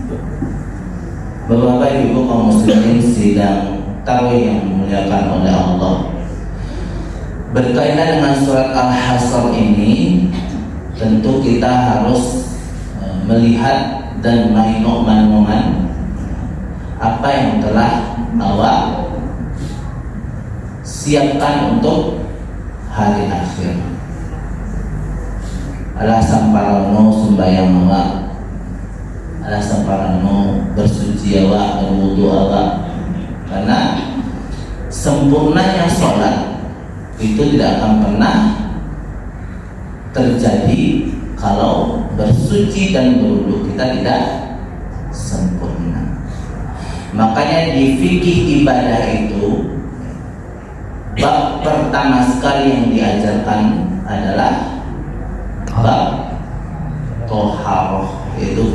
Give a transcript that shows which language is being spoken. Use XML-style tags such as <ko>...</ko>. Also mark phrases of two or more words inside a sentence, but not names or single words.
<id>Bapak-bapak, ibu kaum muslimin sidang tarawih yang dimuliakan oleh Allah, berkaitan dengan surat Al-Hasr ini, tentu kita harus melihat dan menengok-menengokan apa yang telah awak siapkan untuk hari akhir.</id> <min>Alah samparano sembahyang awak, alah samparano bersuci awak, berwudu awak,</min> <id>karena sempurnanya sholat itu tidak akan pernah terjadi kalau bersuci dan berwudu kita tidak sempurna. Makanya di fikih ibadah itu bab pertama sekali yang diajarkan adalah bab toharoh, yaitu</id>